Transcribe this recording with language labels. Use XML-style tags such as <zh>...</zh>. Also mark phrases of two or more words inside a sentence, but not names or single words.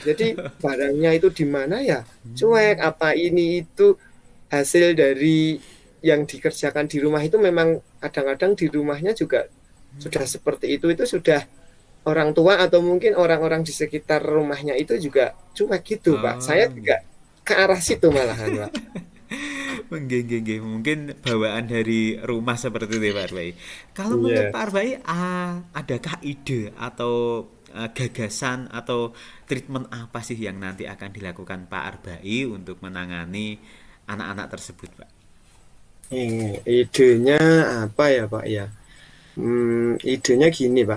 <id>Jadi barangnya itu di mana ya cuek, apa ini itu hasil dari yang dikerjakan di rumah itu memang kadang-kadang di rumahnya juga sudah seperti itu sudah orang tua atau mungkin orang-orang di sekitar rumahnya itu juga cuek gitu, Pak. Saya Oh, nggih. juga ke arah situ malahan, Pak.</id> <jv>Nggih, nggih, nggih.</jv> <id>Mungkin bawaan dari rumah seperti itu ya, Pak Arbai. Kalau menurut Iya. Pak Arbai, adakah ide atau gagasan atau treatment apa sih yang nanti akan dilakukan Pak Arbai untuk menangani anak-anak tersebut, Pak? Idenya apa ya, Pak ya? Idenya gini, Pak.</id>